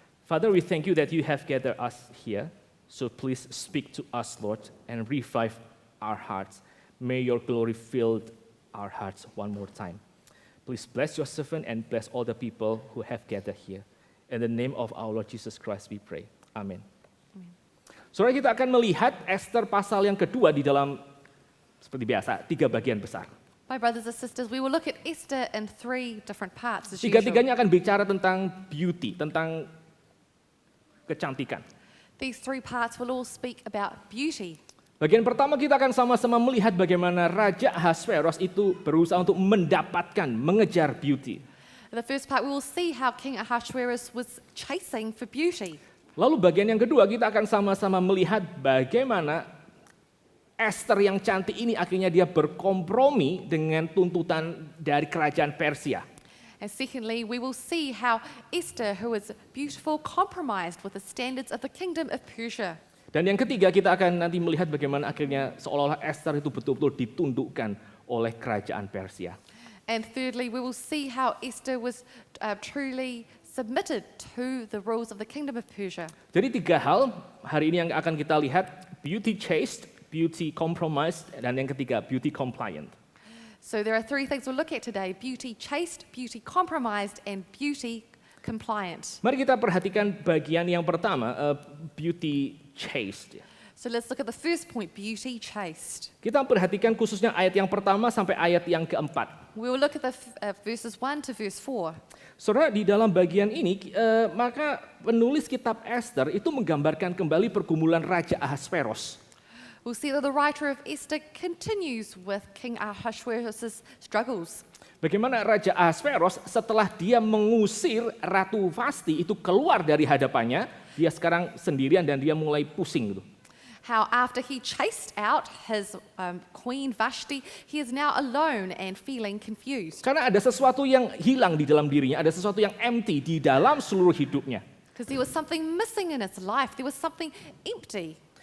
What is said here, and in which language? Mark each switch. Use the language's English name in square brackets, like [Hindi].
[English] Father, we thank you that you have gathered us here. So please speak to us, Lord, and revive our hearts. May your glory fill our hearts one more time. Please bless your servant and bless all the people who have gathered here. In the name of our Lord Jesus Christ we pray. [Indonesian] Amin. Saudara, kita akan melihat Esther pasal yang kedua di dalam, seperti biasa, 3 bagian besar. [English] My brothers and sisters, we will look at Esther in 3 different parts as usual. [Indonesian] Tiga-tiganya akan bicara tentang beauty, tentang kecantikan. [English] These three parts will all speak about beauty. [Indonesian] Bagian pertama kita akan sama-sama melihat bagaimana Raja Ahasveros itu berusaha untuk mendapatkan, mengejar beauty. [English] In the first part, we will see how King Ahasuerus was chasing for beauty. [Indonesian] Lalu bagian yang kedua kita akan sama-sama melihat bagaimana Esther yang cantik ini akhirnya dia berkompromi dengan tuntutan dari kerajaan Persia. [English] And secondly, we will see how Esther, who is beautiful, compromised with the standards of the kingdom of Persia. [Indonesian] Dan yang ketiga kita akan nanti melihat bagaimana akhirnya seolah-olah Esther itu betul-betul ditundukkan oleh kerajaan Persia. [English] And thirdly, we will see how Esther was truly submitted to the rules of the kingdom of Persia. [Indonesian] Jadi tiga hal hari ini yang akan kita lihat, [English] beauty chaste, beauty compromised, [Indonesian] dan yang ketiga [English] beauty compliant. So there are three things we'll look at today: beauty chaste, beauty compromised, and beauty compliant. [Indonesian] Mari kita perhatikan bagian yang pertama, [English] beauty chaste. So let's look at the first point, beauty chaste. [Indonesian] Kita perhatikan khususnya ayat yang pertama sampai ayat yang keempat. [English] We will look at the verses 1 to verse 4. [Indonesian] Saudara, di dalam bagian ini, maka penulis kitab Esther itu menggambarkan kembali pergumulan Raja Ahasveros. [English] We'll see that the writer of Esther continues with King Ahasuerus' struggles. [Indonesian] Bagaimana Raja Ahasveros setelah dia mengusir Ratu Vasti itu keluar dari hadapannya, dia sekarang sendirian dan dia mulai pusing gitu. [English] How after he chased out his queen Vashti, he is now alone and feeling confused. [Indonesian] Karena ada sesuatu yang hilang di dalam dirinya, ada sesuatu yang empty di dalam seluruh hidupnya. [English] Because there was something missing in his life. There was something empty.